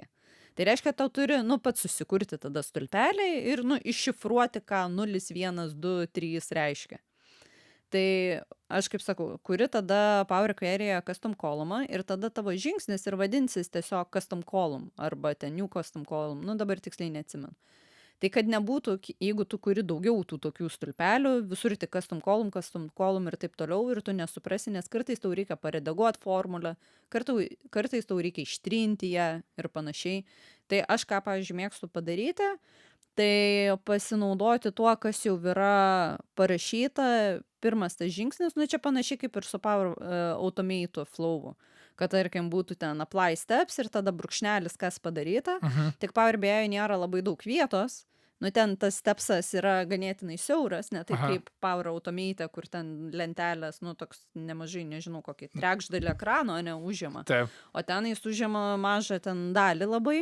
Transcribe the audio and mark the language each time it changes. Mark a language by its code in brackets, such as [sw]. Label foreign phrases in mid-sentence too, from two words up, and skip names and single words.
[lt] Tai reiškia, tau turi, pats susikurti tada stulpelį ir, iššifruoti, ką 0, 1, 2, 3 reiškia. Tai aš kaip sakau, kuri tada Power Query'e [en] custom column [lt] ir tada tavo žingsnis ir vadinsis tiesiog [en] custom column [lt] arba ten [en] new custom column, [lt] dabar tiksliai neatsimenu. Tai kad nebūtų, jeigu tu kuri daugiau tų tokių stulpelių, visur tik [en] custom column [lt] ir taip toliau ir tu nesuprasi, nes kartais tau reikia paredaguoti formulę, kartais tau reikia ištrinti ją ir panašiai. Tai aš ką, pavyzdžiui, mėgstu padaryti, tai pasinaudoti tuo, kas jau yra parašyta, pirmas tas žingsnis, čia panašiai kaip ir su Power Automate Flow'u, kad tarkim būtų ten [en] apply steps [lt] ir tada brūkšnelis, kas padaryta, tik Power BI nėra labai daug vietos, ten tas stepsas yra ganėtinai siauras, ne taip kaip Power Automate, kur ten lentelės, toks nemažai, nežinau, kokį trečdalį ekrano neužima, o ten jis užima mažą ten dalį labai.